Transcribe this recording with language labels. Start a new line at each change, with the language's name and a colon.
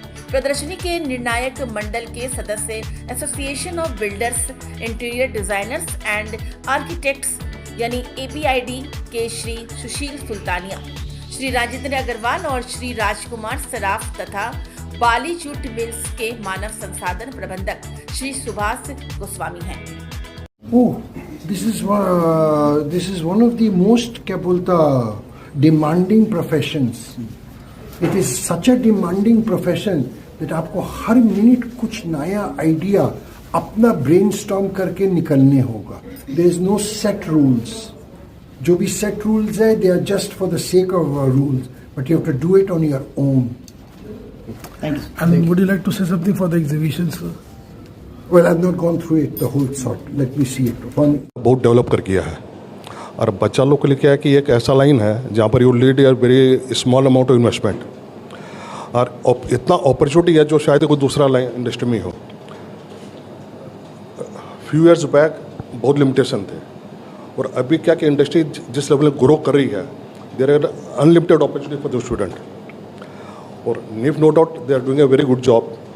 Hindi: प्रदर्शनी के निर्णायक मंडल के सदस्य association of builders, interior designers and architects यानी ABID के श्री सुशील सुल्तानिया, श्री राजेंद्र अग्रवाल और श्री राजकुमार सराफ तथा बाली जूट मिल्स के मानव संसाधन प्रबंधक श्री सुभाष गोस्वामी हैं।
English: This is one of the most
Hindi: क्या बोलता
English: demanding professions. It is such a demanding profession that
Hindi: आपको हर मिनट कुछ नया आइडिया अपना ब्रेनस्टॉर्म करके निकलने होगा.
English: There is no set rules.
Hindi: जो भी set rules है,
English: they are just for the sake of rules, but you have to do it on your own. Thank you. And would you like to say something for the exhibition, sir? Well, I've not gone through it the whole sort. Let me see it.
Hindi: बहुत develop कर किया है और बच्चा लोग के लिए क्या है कि एक ऐसा लाइन है जहाँ पर
English: you lead your very small amount of investment
Hindi: और इतना अपॉर्चुनिटी है जो शायद कोई दूसरा लाइन इंडस्ट्री में हो।
English: few years back
Hindi: बहुत लिमिटेशन थे और अभी क्या कि इंडस्ट्री जिस लेवल में ग्रो कर रही है,
English: there are unlimited opportunity for the student
Hindi: और nif no doubt
English: They are doing a very good job.